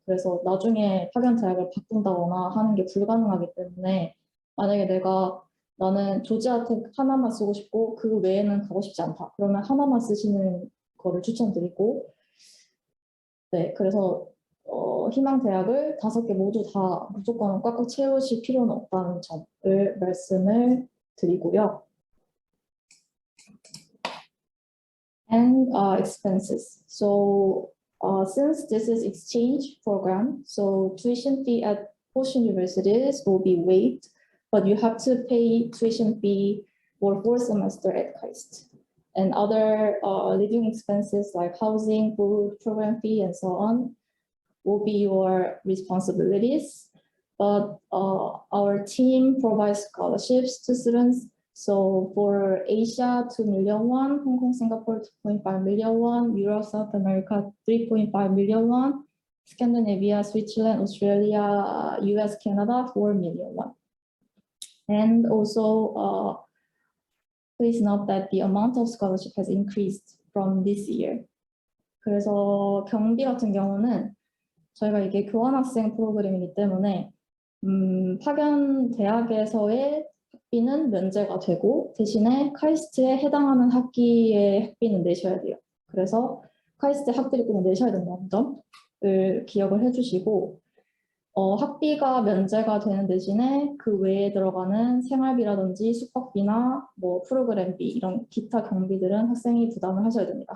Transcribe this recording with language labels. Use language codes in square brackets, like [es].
[ko] 그래서 나중에 파견 대학을 바꾼다거나 하는 게 불가능하기 때문에 만약에 나는 조지아텍 하나만 쓰고 싶고 그 외에는 가고 싶지 않다, 그러면 하나만 쓰시는 거를 추천드리고, 네, 그래서 희망 대학을 5개 모두 다 무조건 꽉꽉 채우실 필요는 없다는 점을 말씀을 드리고요. [en] And expenses. So since this is exchange program, so tuition fee at host universities will be waived, but you have to pay tuition fee for 4 semester at KAIST. And other living expenses like housing, food, program fee, and so on will be your responsibilities. But our team provides scholarships to students. So for Asia, 2 million won, Hong Kong, Singapore, 2.5 million won, Europe, South America, 3.5 million won, Scandinavia, Switzerland, Australia, US, Canada, 4 million won. And also, please note that the amount of scholarship has increased from this year. [ko] 그래서 경비 같은 경우는 저희가 이게 교환학생 프로그램이기 때문에 파견 대학에서의 학비는 면제가 되고 대신에 카이스트에 해당하는 학기의 학비는 내셔야 돼요. 그래서 카이스트 학비를 꼭 내셔야 된다는 점을 기억을 해주시고 학비가 면제가 되는 대신에 그 외에 들어가는 생활비라든지 숙박비나 뭐 프로그램비 이런 기타 경비들은 학생이 부담을 하셔야 됩니다.